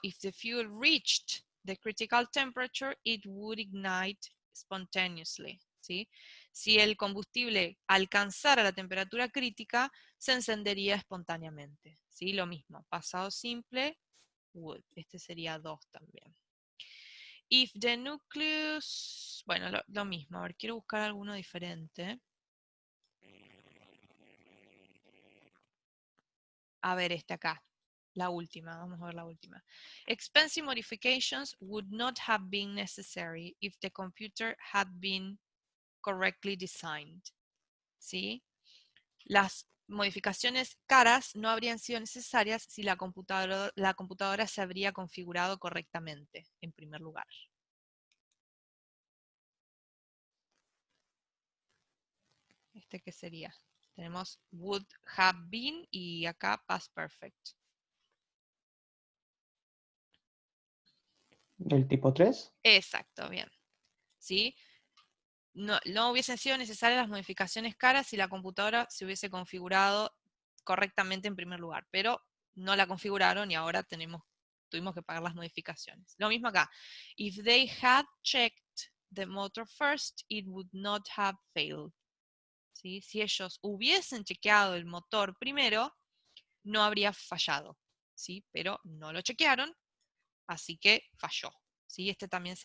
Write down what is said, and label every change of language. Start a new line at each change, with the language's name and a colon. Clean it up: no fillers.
English: If the fuel reached the critical temperature, it would ignite spontaneously,
Spanish: ¿sí? Si el combustible alcanzara la temperatura crítica, se encendería espontáneamente, ¿sí? Lo mismo, pasado simple, would. Este sería 2 también.
English: If the nucleus,
Spanish: bueno, lo mismo, a ver, quiero buscar alguno diferente. A ver, este acá. La última, vamos a ver la última.
English: Expensive modifications would not have been necessary if the computer had been correctly designed.
Spanish: ¿Sí? Las modificaciones caras no habrían sido necesarias si la computadora se habría configurado correctamente, en primer lugar. ¿Este qué sería? Tenemos
English: would have been
Spanish: y acá past perfect. ¿Del tipo 3? Exacto, bien. ¿Sí? No hubiesen sido necesarias las modificaciones caras si la computadora se hubiese configurado correctamente en primer lugar, pero no la configuraron y ahora tuvimos que pagar las modificaciones. Lo mismo acá.
English: If they had checked the motor first, it would not have failed.
Spanish: ¿Sí? Si ellos hubiesen chequeado el motor primero, no habría fallado. ¿Sí? Pero no lo chequearon, así que falló. ¿Sí? Este también